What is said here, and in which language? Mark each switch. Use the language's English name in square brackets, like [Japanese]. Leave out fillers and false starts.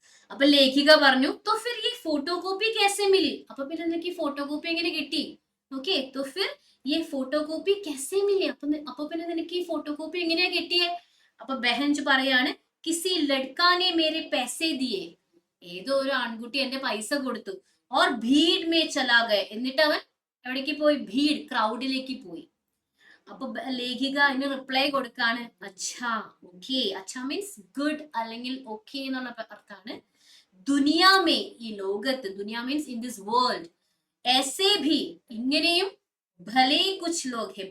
[Malayalam] അപ്പൊ ലേഖിക പറഞ്ഞു, [Hindi] तो फिर ये फोटो कॉपी कैसे मिली, [Malayalam] അപ്പൊ പിന്നെ നിനക്ക് ഈ ഫോട്ടോ കോപ്പി എങ്ങനെ കിട്ടി? ഓക്കെ, [Hindi] तो फिर ये फोटो कॉपी कैसे मिली, [Malayalam] അപ്പൊ പിന്നെ നിനക്ക് ഈ ഫോട്ടോ കോപ്പി എങ്ങനെയാ കിട്ടിയേ? അപ്പൊ ബഹൻ പറയാണ്, [Hindi] किसी लड़का ने मेरे पैसे दिए, [Malayalam] ഏതോ ഒരു ആൺകുട്ടി എന്റെ പൈസ കൊടുത്തു. [Hindi] और भीड़ में चला गए, [Malayalam] എന്നിട്ട് അവൻ എവിടേക്ക് പോയി? ഭീഡ്, ക്രൗഡിലേക്ക് പോയി. അപ്പൊ ലേഖിക അതിന് റിപ്ലൈ കൊടുക്കാണ്, അച്ഛാ. ഓക്കെ, അച്ഛാ മീൻസ് ഗുഡ് അല്ലെങ്കിൽ ഓക്കെ എന്നുള്ള അർത്ഥാണ്. [Hindi] ദുനിയാമേ, [Malayalam] ഈ ലോകത്ത്, ദുനിയ മീൻസ് [English] in this world, [Hindi] ऐसे भी [Malayalam] ഇങ്ങനെയും [Hindi] ഭലേ കുച്ച് ലോഗ് ഹെ.